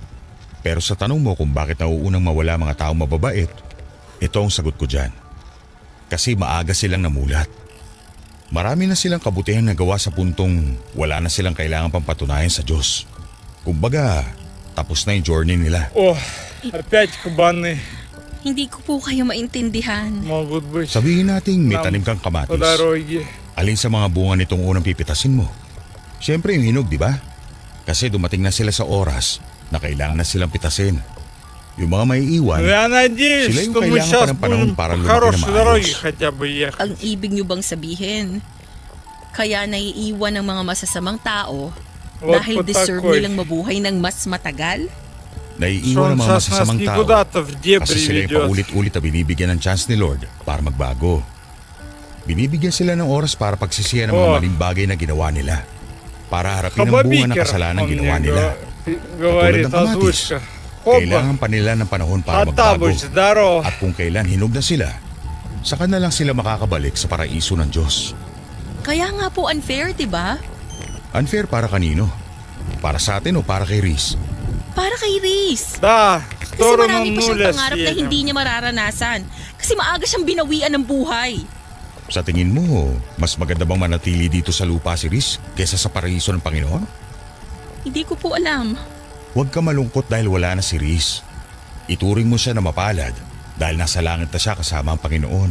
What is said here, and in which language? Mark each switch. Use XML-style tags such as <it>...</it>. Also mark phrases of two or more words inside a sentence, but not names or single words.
<tl>Pero sa tanong mo kung bakit nauunang mawala mga taong mababait, ito ang sagot ko dyan. Kasi maaga silang namulat. Marami na silang kabutihan na gawa sa puntong wala na silang kailangan pang patunayan sa Diyos. Kumbaga, tapos na yung journey nila.</tl> <ru>О, опять кабаны</ru> <tl>Hindi ko po kayo maintindihan.</tl> <ru>могут быть</ru> <tl>Sabihin nating may Nam- tanim kang</tl> <ru>по</ru> <tl>kamatis.</tl> <ru>дороге.</ru> <tl>Alin sa mga bunga nitong unang pipitasin mo? Siyempre yung hinog, di ba? Kasi dumating na sila sa oras na kailangan na silang pitasin. Yung mga may iwan,</tl> <ru>Ну, я надеюсь,</ru> <tl>Sila yung</tl> <ru>что мы</ru> <tl>kailangan pa</tl> <ru>сейчас</ru> <tl>ng panahon</tl> <ru>будем</ru> <tl>para</tl> <ru>по</ru> <tl>lumaki na</tl> <ru>хорошей</ru> <tl>maayos.</tl> <ru>дороге хотя бы ехать.</ru> <tl>Ang ibig niyo bang sabihin? Kaya naiiwan ng mga masasamang tao</tl> <ru>Вот</ru> <tl>dahil</tl> <ru>по</ru> <tl>deserve</tl> <ru>такой.</ru> <tl>nilang mabuhay ng mas matagal? Naiiwan ang mga</tl> <ru>Сейчас нас</ru> <tl>masasamang tao</tl> <ru>никуда-то в дебри</ru> <tl>kasi sila yung</tl> <ru>ведет.</ru> <tl>paulit-ulit na binibigyan ng chance ni Lord para magbago. Binibigyan sila ng oras para pagsisiyan ng mga Oh. maling bagay na ginawa nila. Para harapin ang bunga ng</tl> <ru>Хабабикер,</ru> <tl>kasalanan</tl> <ru>он</ru> <tl>ginawa</tl> <ru>мне</ru> <tl>nila.</tl> <ru>говорит,</ru> <tl>ng kamatis.</tl> <ru>озвучка.</ru> <tl>Kailangan</tl> <ru>Опа,</ru> <tl>pa nila ng panahon para</tl> <ru>а</ru> <tl>magbago.</tl> <ru>будь здоров.</ru> <tl>At kung kailan hinog na sila, saka na lang sila makakabalik sa paraiso ng Diyos. Kaya nga po unfair, di ba? Unfair para kanino? Para sa atin o para kay Reese? Para kay Reese.</tl> <ru>Да, в</ru> <tl>Kasi</tl> <ru>сторону</ru> <tl>marami pa siyang</tl> <ru>нуля</ru> <tl>pangarap na</tl> <ru>съедем.</ru> <tl>hindi niya mararanasan. Kasi maaga siyang binawian ng buhay. Sa tingin mo, mas maganda bang manatili dito sa lupa si Reese kaysa sa paraiso ng Panginoon? Hindi ko po alam. Huwag ka malungkot dahil wala na si Reese. Ituring mo siya na mapalad dahil nasa langit na siya kasama ang Panginoon.</tl>